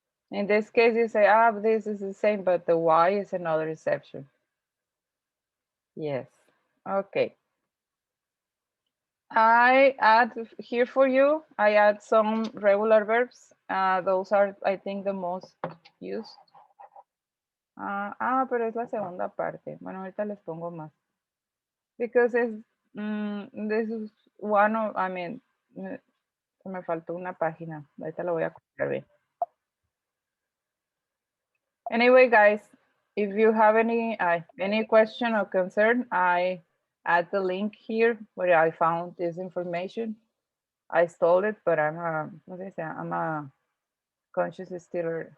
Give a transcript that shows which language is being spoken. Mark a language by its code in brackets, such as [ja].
[en] In this case, you say, this is the same, but the Y is another exception. Yes, okay. I add here for you, I add some regular verbs. Those are, I think, the most used. [es] Pero es la segunda parte. Bueno, ahorita les pongo más. [en] Because this is one of, [es] me faltó una página. Ahorita lo voy a copiar bien. [en] Anyway, guys, if you have any question or concern, I add the link here where I found this information. I stole it, but I'm a conscious stealer.